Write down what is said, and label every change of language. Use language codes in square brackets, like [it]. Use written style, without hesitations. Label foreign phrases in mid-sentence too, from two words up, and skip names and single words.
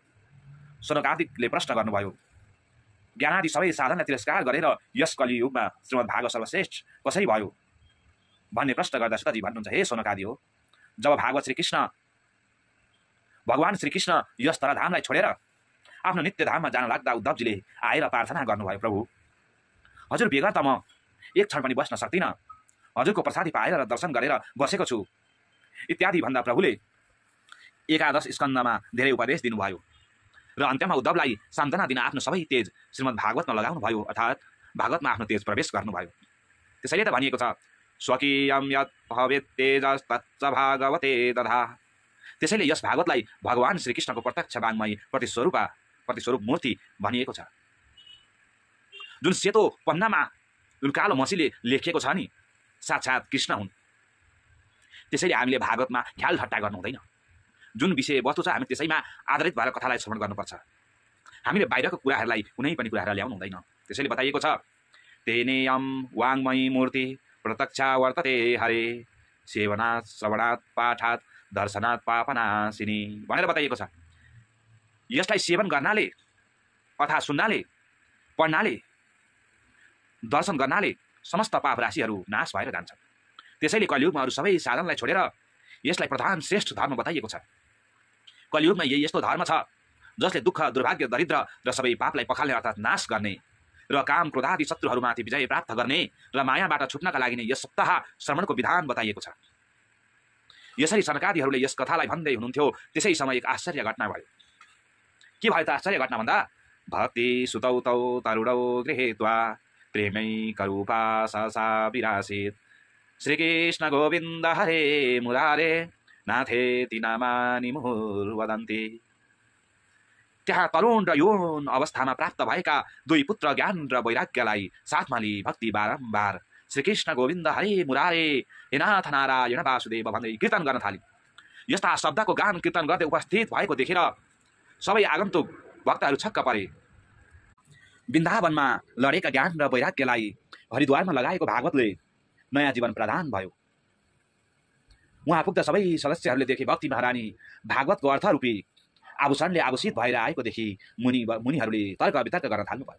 [ne] शौनकादिकले प्रश्न गर्नुभयो, ज्ञानादि सबै साधनलाई तिरस्कार गरेर यस कलियुगमा श्रीमद् भागवत सर्वश्रेष्ठ कसरी भयो भन्ने प्रश्न गर्दा सुतजी भन्नुहुन्छ, हे शौनकादि हो, जब भगवान श्रीकृष्ण यस धराधामलाई छोडेर आफ्नो नित्य धाममा जान लाग्दा उद्धवजीले आएर प्रार्थना गर्नुभयो, प्रभु हजुर बेगर त म एक क्षण पनि बस्न सक्दिनँ, हजुरको प्रसादी पाएर र दर्शन गरेर बसेको छु इत्यादि भन्दा प्रभुले 11 स्कन्धमा धेरै उपदेश दिनुभयो र अन्त्यमा उद्धवलाई सान्त्वना दिन आफ्नो सबै तेज श्रीमद् भागवतमा लगाउनु भयो, अर्थात् भागवतमा आफ्नो तेज प्रवेश गर्नुभयो। त्यसैले त भनिएको छ, [sa] स्वकीयं यत् भवेत् तेजस्तच्च भागवते दधा। [ne] त्यसैले यस भागवतलाई भगवान श्रीकृष्णको प्रत्यक्ष वाङ्मय प्रतिस्वरूप मूर्ति भनिएको छ। जुन सेतो पन्नामा जुन कालो मसीले लेखिएको छ नि, साक्षात् कृष्ण हुन्। त्यसैले हामीले भागवतमा ख्याल ठट्टा गर्नु हुँदैन। जुन विषय वस्तु छ हामी त्यसैमा आधारित भएर कथालाई श्रवण गर्नुपर्छ। हामीले बाहिरको कुराहरूलाई कुनै पनि कुराहरू ल्याउनु हुँदैन। त्यसैले बताइएको छ, [sa] तेनेयम वाङ्मयी मूर्ति प्रत्यक्षा वर्तते हरे सेवनात् श्रवणात् पाठात् दर्शनात् पापनाशिनी [ne] भनेर बताइएको छ। यसलाई सेवन गर्नाले अथवा सुन्नाले पढ्नाले दर्शन गर्नाले समस्त पाप राशिहरू नाश भएर जान्छन्। त्यसैले कलियुगमा अरू सबै साधनलाई छोडेर यसलाई प्रधान श्रेष्ठ धर्म बताइएको छ। कलियुगमा यही यस्तो धर्म छ जसले दुःख दुर्भाग्य दरिद्र र सबै पापलाई पखाल्ने अर्थात् नाश गर्ने र काम क्रोध आदि शत्रुहरूमाथि विजय प्राप्त गर्ने र मायाबाट छुट्नका लागि नै यस सप्ताह श्रवणको विधान बताइएको छ। यसरी सनकादिहरूले यस कथालाई भन्दै हुनुहुन्थ्यो, त्यसै समय एक आश्चर्य घटना भयो। के भयो त आश्चर्य घटना भन्दा, [sa] भक्ति सुतौ तौ तरुणौ गृहीत्वा प्रेमैकरूपा सहसा विरासीत् श्रीकृष्ण गोविन्द हरे मुरारे नाथेति नामानि मुहुर्वदन्ति। [ne] त्यहाँ तरुण र यौन अवस्थामा प्राप्त भएका दुई पुत्र ज्ञान र वैराग्यलाई साथमा लिई भक्ति बारम्बार श्रीकृष्ण गोविन्द हरे मुरारे हे नाथ नारायण वासुदेव भन्दै कीर्तन गर्न थाले। यस्ता शब्दको गान कीर्तन गर्दै उपस्थित भएको देखेर सबै आगन्तुक भक्तहरू छक्क परे। वृन्दावनमा लडेका ज्ञान र वैराग्यलाई हरिद्वारमा लगाएको भागवतले नयाँ जीवन प्रदान भयो। उहाँ पुग्दा सबै सदस्यहरूले देखे भक्ति महारानी भागवतको अर्थरूपी आभूषणले आभूषित भएर आएको देखि मुनिहरूले तर्क वितर्क गर्न थाल्नुभयो।